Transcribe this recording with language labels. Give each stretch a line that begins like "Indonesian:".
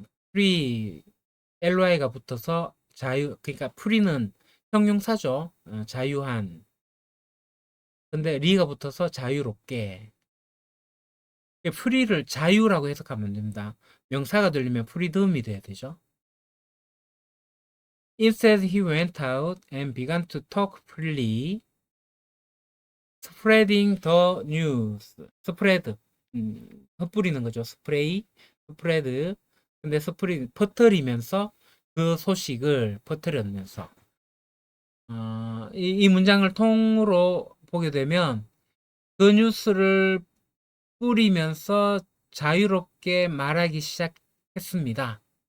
Korean: free ly가 붙어서 그러니까 free는 형용사죠. 자유한. 근데 리가 붙어서 자유롭게. 프리를 자유라고 해석하면 됩니다. 명사가 들리면 freedom이 돼야 되죠.
English: Instead, he went out and began to talk freely, spreading the news.
Korean: spread, 흩뿌리는 거죠.
English: spread.
Korean: 근데 퍼뜨리면서 그 소식을 퍼뜨리면서 이 문장을 통으로 보게 되면 그 뉴스를 뿌리면서 자유롭게 말하기 시작했습니다.